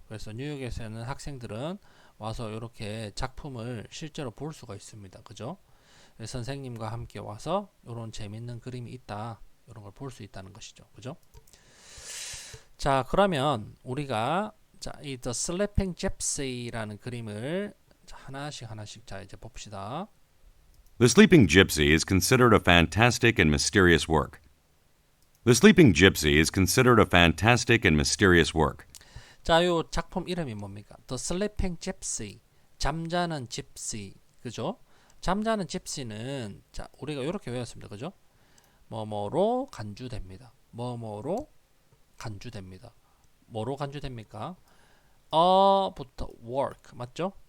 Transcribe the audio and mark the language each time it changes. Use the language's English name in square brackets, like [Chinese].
[Korean] 그래서 뉴욕에 사는 학생들은 와서 이렇게 작품을 실제로 볼 수가 있습니다. 그죠? 선생님과 함께 와서 이런 재밌는 그림이 있다. 이런 걸 볼 수 있다는 것이죠. 그죠? 자, 그러면 우리가 이 The Sleeping Gypsy라는 그림을 하나씩 자 이제 봅시다. [English] The Sleeping Gypsy is considered a fantastic and mysterious work. The Sleeping Gypsy is considered a fantastic and mysterious work. [Korean] 자, 요 작품 이름이 뭡니까? The Sleeping Gypsy. 잠자는 집시. 그죠? 잠자는 집시는 자, 우리가 이렇게 외웠습니다. 그죠? 뭐뭐로 간주됩니다. 뭐뭐로 간주됩니다. 뭐로 간주됩니까? 부터 work. 맞죠?